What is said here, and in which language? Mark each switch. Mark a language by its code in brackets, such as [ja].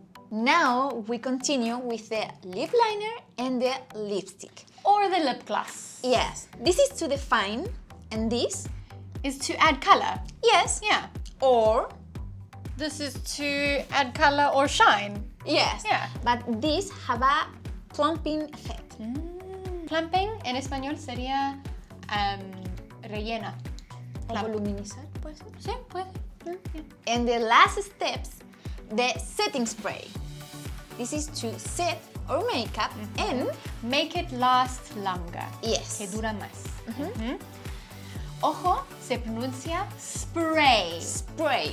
[en] Now we continue with the lip liner and the lipstick. Or the lip gloss. Yes. This is to define, and this Is to add color. yes. Yeah. Or This is to add color or shine. yes. Yeah. But these have a plumping effect. [es] Plumping en español sería rellena. O voluminizar, puede ser. Sí, puede. [en] And the last steps, the setting spray. This is to set our makeup and Make it last longer. yes. [es] Que dura más. Ojo, se pronuncia spray. [en] Spray.